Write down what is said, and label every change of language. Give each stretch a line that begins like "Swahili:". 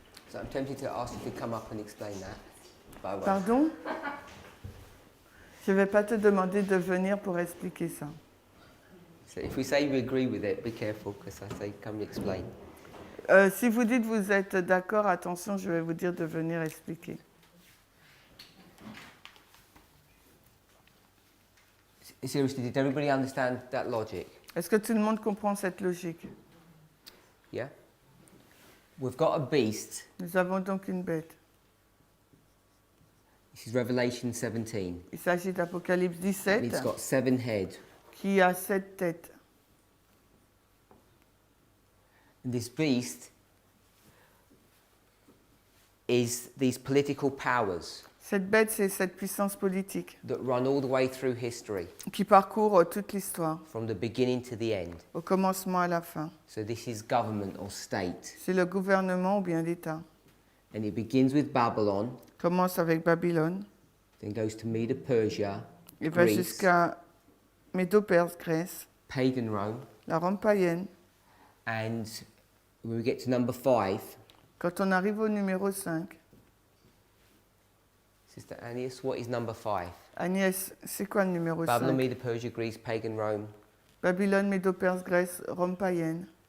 English: So I'm tempted to ask you to come up and explain that, but I won't.
French: Pardon? Je ne vais pas te demander de venir pour expliquer ça.
English: So if we say we agree with it, be careful, because I say come and explain.
French: Si vous dites vous êtes d'accord, attention, je vais vous dire de venir expliquer.
English: Seriously, did everybody understand that logic?
French: Est-ce que tout le monde comprend cette logique?
English: Yeah? We've got a beast.
French: Nous avons donc une bête.
English: This is Revelation 17.
French: Il s'agit d'Apocalypse
English: And 17 it's got 7 heads.
French: qui a 7 têtes.
English: And this beast is these political powers
French: Cette bête, c'est cette puissance politique
English: that run all the way through history,
French: qui parcourt toute l'histoire,
English: from the beginning to the end.
French: au commencement à la fin.
English: So this is government or state.
French: C'est le gouvernement ou bien l'État.
English: And it begins with Babylon,
French: Commence avec Babylone
English: then goes to Medo-Persia,
French: et va
English: Greece,
French: jusqu'à Médo-Perse, Grèce,
English: pagan Rome,
French: la Rome païenne.
English: and when we get to number 5,
French: Quand on arrive au numéro 5,
English: Sister Agnès, what is number 5?
French: Agnès, c'est quoi le numéro
English: Babylon,
French: 5?
English: Medo-Persia, Greece, pagan Rome.
French: Babylone, Médo-Perse, Grèce, Rome païenne.